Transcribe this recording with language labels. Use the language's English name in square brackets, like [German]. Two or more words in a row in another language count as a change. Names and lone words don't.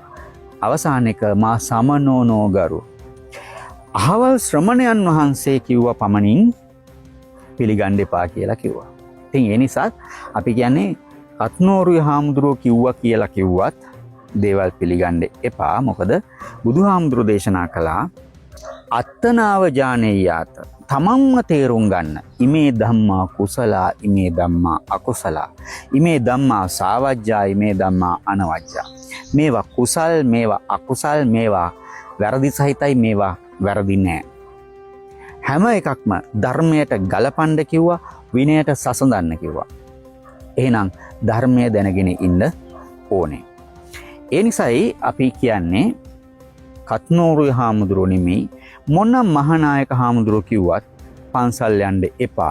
[Sinhala] අවසාන එක [Pali] මා සමනෝනෝ ගරු, [Sinhala] අහවල් ශ්‍රමණයන් වහන්සේ කිව්වා පමණින් පිළිගන්න එපා කියලා කිව්වා. ඉතින් ඒ නිසා අපි කියන්නේ කත්නෝරුවේ හාමුදුරුවෝ කිව්වා කියලා කිව්වත් දේවල් පිළිගන්න එපා. මොකද බුදුහාමුදුරුවෝ දේශනා කළා [Pali] අත්තනාව ඥානේයාත, [Sinhala] තමන්ම තේරුම් ගන්න. [Pali] ඉමේ ධම්මා කුසලා, ඉමේ ධම්මා අකුසලා, ඉමේ ධම්මා සාවජ්ජා, ඉමේ ධම්මා අනවජ්ජා. [Sinhala] මේවා කුසල්, මේවා අකුසල්, මේවා වැරදි සහිතයි, මේවා වැරදි නෑ. හැම එකක්ම ධර්මයට ගලපන්න කිව්වා, විනයට සසඳන්න කිව්වා. එහෙනම් ධර්මය දැනගෙන ඉන්න ඕනේ. ඒ නිසායි අපි කියන්නේ කත්නෝරුවේ හාමුදුරුවෝ නෙමෙයි, මොන මහානායක හාමුදුරුවෝ කිව්වත් පන්සල් යන්න එපා.